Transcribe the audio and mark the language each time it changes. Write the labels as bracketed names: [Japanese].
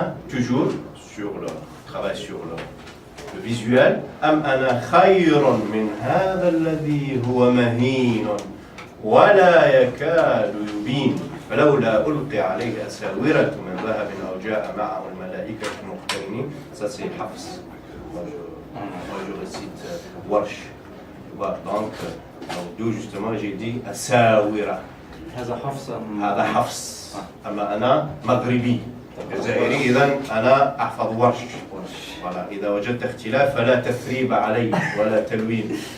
[French] Toujours sur le travail sur le visuel. [Arabic] أم أنا خير من هذا الذي هو مهين ولا يكاد يبين فلولا ألقي عليه أساورة من ذهب أو جاء معه الملائكة مقترنين. [French] Ça c'est Hafs. Moi je récite Warsh. Donc d'où justement j'ai dit أساورة. [Arabic] هذا حفص هذا حفص. أما أنا مغربي جزائري إذا أنا أحفظ ورش. [French] voilà. [Arabic] إذا وجدت اختلاف فلا تثريب علي ولا تلوين.